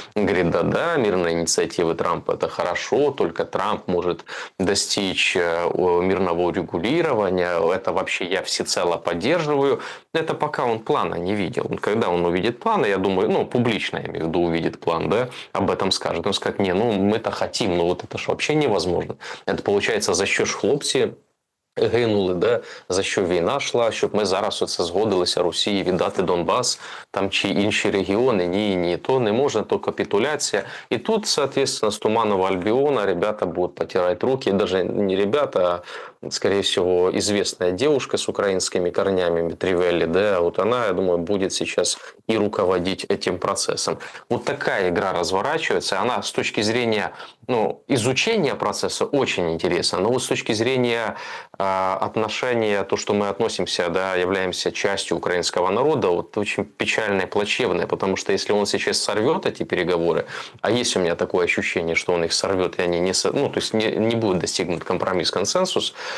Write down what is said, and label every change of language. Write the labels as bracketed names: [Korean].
[Russian] Говорит, да-да, мирные инициативы Трампа это хорошо, только Трамп может достичь мирного урегулирования. Это вообще я всецело поддерживаю. Это пока он плана не видел. Когда он увидит план, я думаю, публично, я имею в виду, увидит план, да, об этом скажет. Он скажет, мы-то хотим, но вот это ж вообще невозможно. Это получается [Ukrainian] за що ж хлопці гинули, да, за що війна йшла, щоб ми зараз оце згодилися Росії віддати Донбас там чи інші регіони. Ні, то не можна, то капитуляція. [Russian] И тут, соответственно, с Туманного Альбиона ребята будут потирать руки, даже не ребята, а, скорее всего, известная девушка с украинскими корнями Митревелли, да, вот она, я думаю, будет сейчас и руководить этим процессом. Вот такая игра разворачивается, она с точки зрения изучения процесса очень интересна, но вот с точки зрения отношения, то, что мы относимся, да, являемся частью украинского народа, вот очень печальное, плачевное, потому что если он сейчас сорвет эти переговоры, а есть у меня такое ощущение, что он их сорвет, и они то есть не будет достигнут компромисс, консенсус,